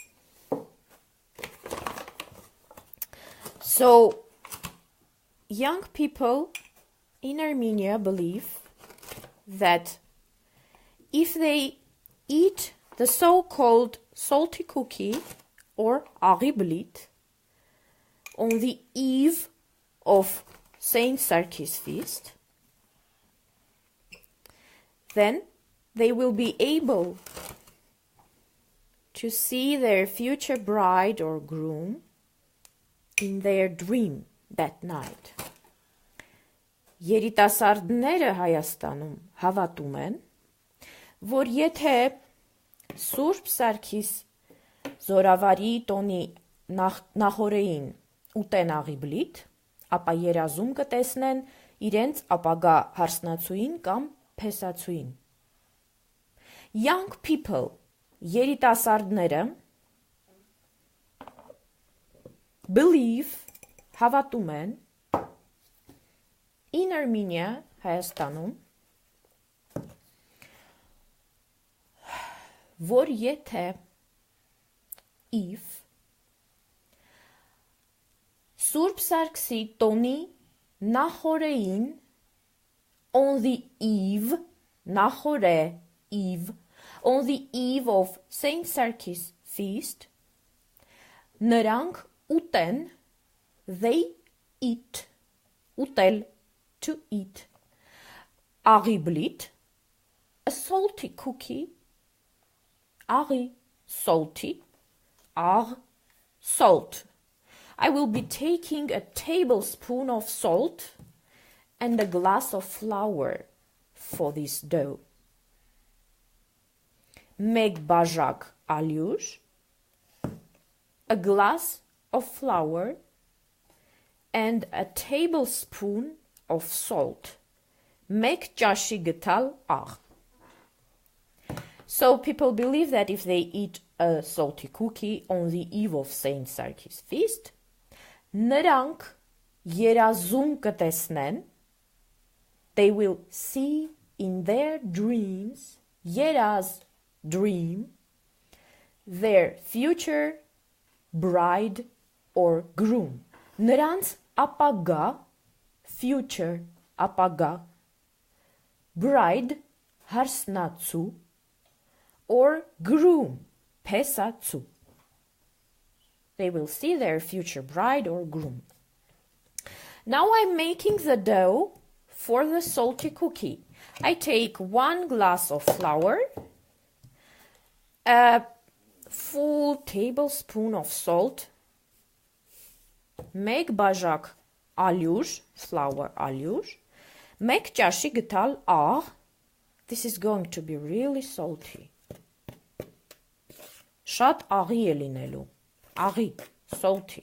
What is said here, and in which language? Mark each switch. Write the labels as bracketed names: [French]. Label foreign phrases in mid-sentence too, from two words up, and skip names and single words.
[English] So young people in Armenia believe that if they eat the so-called salty cookie or [Armenian] աղի բլիթ [English] on the eve of Saint Sarkis feast, then they will be able to see their future bride or groom in their dream that night. [Armenian] Երիտասարդները Հայաստանում հավատում են, որ եթե Սուրբ Սարգիս Զորավարի տոնի նախորեին ուտեն աղի բլիթ, ապա երազում կտեսնեն իրենց ապագա հարսնացուին կամ փեսացուին. [English] Young people, երիտասարդները believe, [Armenian] հավատում են, [English] in Armenia, [Armenian] Հայաստանում, որ եթե if Սուրբ Սարգսի տոնի նախորեին [English] on the eve, նախորե eve, on the eve of Saint Sarkis feast, [Armenian] նրանք ուտեն, [English] they eat, ուտել, to eat, [Armenian] աղի բլիթ, [English] a salty cookie, aghi, salty, ag, salt. I will be taking a tablespoon of salt and a glass of flour for this dough. [Armenian] Մեկ բաժակ ալյուր, [English] a glass of flour, and a tablespoon of salt. [Armenian] Մեկ ճաշի գտալ աղ. [English] So people believe that if they eat a salty cookie on the eve of Saint Sarkis feast, [Armenian] նրանք երազում կտեսնեն, [English] they will see in their dreams, երազ, dream, their future bride or groom. [Armenian] Նրանց ապագա, future, ապագա, [English] bride, հարսնացու, or groom, փեսացու. They will see their future bride or groom. Now I'm making the dough for the salty cookie. I take 1 glass of flour, a full tablespoon of salt, [Armenian] մեկ բաժակ ալյուր, flour ալյուր, մեկ ճաշի գտալ աղ. [English] This is going to be really salty. [Armenian] Շատ աղի է լինելու. [English] Aghi, salty.